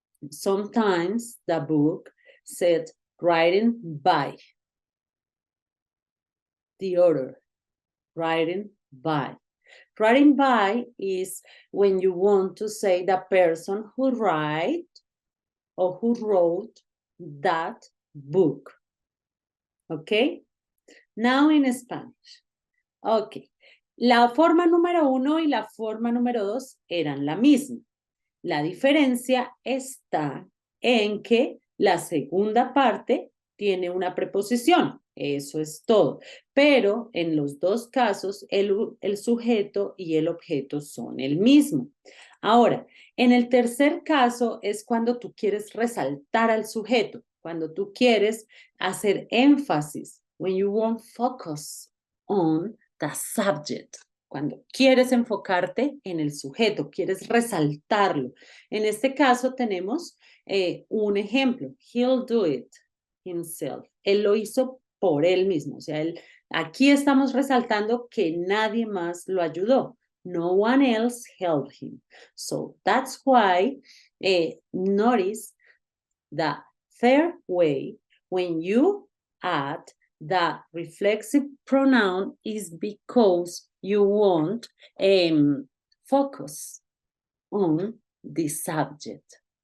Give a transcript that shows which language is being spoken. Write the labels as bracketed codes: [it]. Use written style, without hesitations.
[en] Sometimes the book said writing by the author, writing by. Writing by is when you want to say the person who wrote or who wrote that book. Okay? Now in Spanish. Okay. [es] La forma número 1 y la forma número 2 eran la misma. La diferencia está en que la segunda parte tiene una preposición. Eso es todo. Pero en los dos casos, el sujeto y el objeto son el mismo. Ahora, en el tercer caso es cuando tú quieres resaltar al sujeto, cuando tú quieres hacer énfasis, [en] when you want focus on the subject. [es] Cuando quieres enfocarte en el sujeto, quieres resaltarlo. En este caso tenemos un ejemplo. [en] He'll do it himself. [es] Él lo hizo por él mismo. O sea, aquí estamos resaltando que nadie más lo ayudó. [en] No one else helped him. So that's why notice the third way when you add the reflexive pronoun is because you want focus on the subject.